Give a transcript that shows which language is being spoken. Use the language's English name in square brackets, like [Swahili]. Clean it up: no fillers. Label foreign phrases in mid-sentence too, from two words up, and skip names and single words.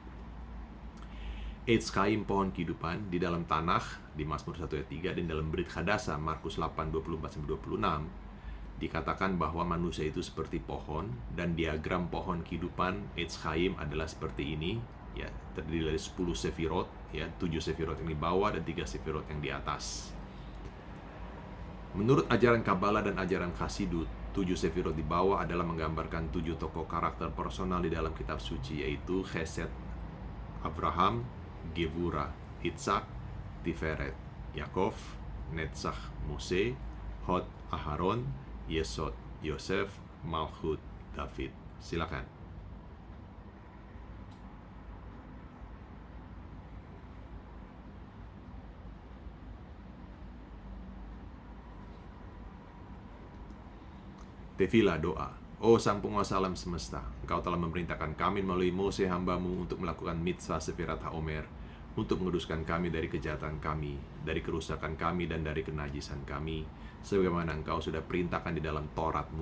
[Indonesian] Eitz Chaim, pohon kehidupan, di dalam Tanakh di Mazmur 1 ayat 3 dan dalam Brit Hadasa Markus 8 24-26 dikatakan bahwa manusia itu seperti pohon, dan diagram pohon kehidupan Eitz Chaim adalah seperti ini, ya, terdiri dari 10 sefirot, ya, 7 sefirot yang di bawah dan 3 sefirot yang di atas. Menurut ajaran Kabbalah dan ajaran Chassidut, 7 sefirot di bawah adalah menggambarkan 7 tokoh karakter personal di dalam kitab suci, yaitu Chesed Abraham, Gevura Itzhak, Tiferet Yakov, Netzach Mose, Hod Aharon, Yesod Yosef, Malchut David. Silakan. Tefilah doa. Oh Sang Penguasa alam semesta, Engkau telah memerintahkan kami melalui Mose hamba-Mu untuk melakukan mitzvah Sefirat HaOmer, untuk menguduskan kami dari kejahatan kami, dari kerusakan kami, dan dari kenajisan kami, sebagaimana Engkau sudah perintahkan di dalam Taurat-Mu.